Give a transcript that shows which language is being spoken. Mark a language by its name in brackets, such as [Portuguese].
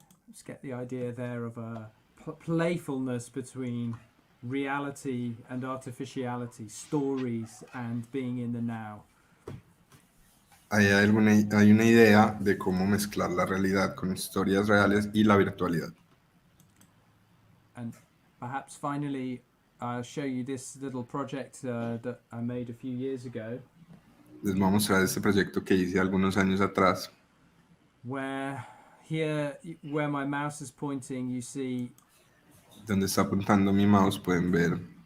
[English] Just get the idea there of a playfulness between reality and artificiality, stories and being in the now. [Spanish] Hay una idea de cómo mezclar la realidad con historias reales y la virtualidad. [English] And perhaps finally, I'll show you this little project that I made a few years ago. [Spanish] Les voy a mostrar este proyecto que hice algunos años atrás. [English] Where here, where my mouse is pointing, you see [Spanish] Donde está apuntando mi mouse pueden ver